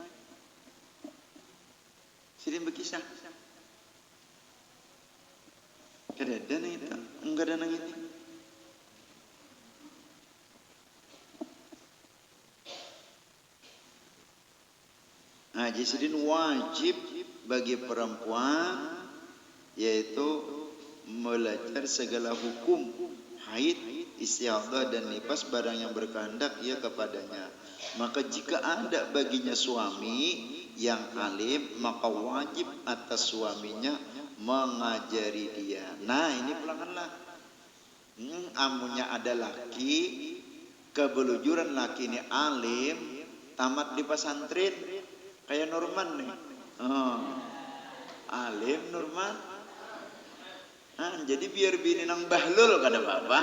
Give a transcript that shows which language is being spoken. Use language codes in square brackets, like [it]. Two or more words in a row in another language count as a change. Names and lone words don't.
[bjn] Sidin berkisah. Kada ada nang itu, enggak ada nang itu. [id] Nah, jadi sidin wajib bagi perempuan yaitu belajar segala hukum haid, istihadah dan nifas barang yang berkehendak ia kepadanya. Maka jika ada baginya suami yang alim, maka wajib atas suaminya mengajari dia. [bjn] Nah, ini pulanganlah. Amunnya ada laki, kebelujuran laki ini alim, tamat di pesantren, kayak Norman nih. Alim Norman. Jadi biar bini nang bahlul kada bapak.